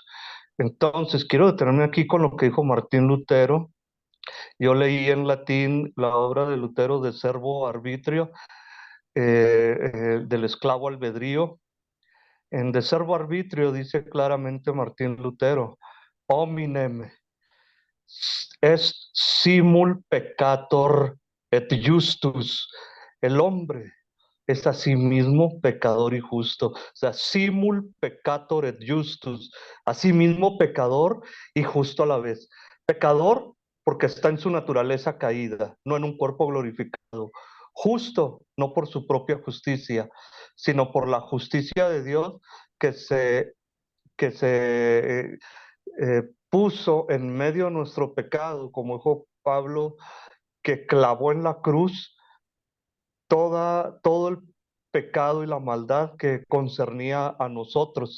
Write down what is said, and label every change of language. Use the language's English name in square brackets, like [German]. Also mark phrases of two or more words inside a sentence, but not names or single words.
[Spanish] Entonces, quiero detenerme aquí con lo que dijo Martín Lutero. Yo leí en latín la obra de Lutero de Servo Arbitrio, del esclavo albedrío. En De Servo Arbitrio dice claramente Martín Lutero: [Latin] hominem est simul peccator et justus. [Spanish] El hombre es a sí mismo pecador y justo. O sea, [Latin] simul peccator et justus. [Spanish] A sí mismo pecador y justo a la vez. Pecador porque está en su naturaleza caída, no en un cuerpo glorificado. Justo, no por su propia justicia, sino por la justicia de Dios que se puso en medio de nuestro pecado, como dijo Pablo, que clavó en la cruz todo el pecado y la maldad que concernía a nosotros.